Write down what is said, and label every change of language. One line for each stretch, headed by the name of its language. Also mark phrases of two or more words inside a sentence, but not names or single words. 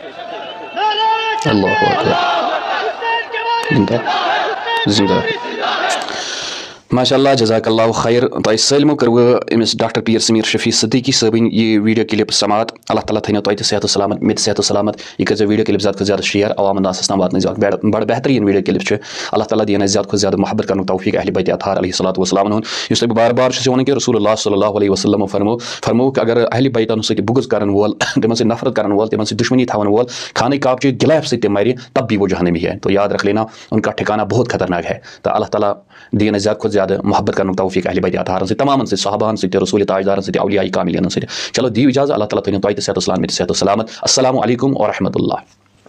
Arabic: ماشاء اللہ جزاک اللہ خیر
Kashmiri: تۄہہِ سٲلمو کٔروٕ أمِس ڈاکٹر پیر سمیر شفیع صدیقی صٲبٕنۍ یہِ ویٖڈیو کلپ سماعت اللہ تعالیٰ تھٲینو تۄہہِ تہِ صحت و سلامت مےٚ تہِ صحت و سلامت یہِ کٔرۍزیو ویٖڈیو کلپ زیادٕ کھۄتہٕ زیادٕ شیر عوامن ناسس تام واتنٲیزیو بڑٕ بہتریٖن ویٖڈیو کلپ چھُ اللہ تعالیٰ دِیِن اَسہِ زیادٕ کھۄتہٕ زیادٕ محبت کرنُک توفیٖق اہلِ بیتِ اطہار علیہ الصلاۃ والسلام ہُنٛد یُس تۄہہِ بہٕ بار بار چھُس وَنان کہِ رسول اللہ
Arabic: صلی اللہ علیہ وسلمو
Kashmiri: فرمووُکھ اگر اہلِ بیتن سۭتۍ بُغض کرن وول تِمن سۭتۍ نفرت کرن وول تِمن سۭتۍ دُشمنی تھاون وول
Urdu: خانہ کعبہ کے غلاف سے مرِ تب بھی وہ جہنمی ہے تو یاد رکھ لینا ان کا ٹھکانہ بہت خطرناک ہے
Kashmiri: تو اللہ تعالیٰ دِیِن اَسہِ زیادٕ کھۄتہٕ زیادٕ محبت کرنُک توفیٖق اہلِ بیتِ اطہارن سۭتۍ تمامن سۭتۍ صحابہن سۭتۍ رسول تاجدارن سۭتۍ اولیاء کاملین سۭتۍ چلو دِیِو اِجازت اللہ تعالیٰ تھٲینو تۄہہِ تہِ صحت و سلامت مےٚ تہِ صحت و سلامت
Arabic: السلام علیکم ورحمۃ اللہ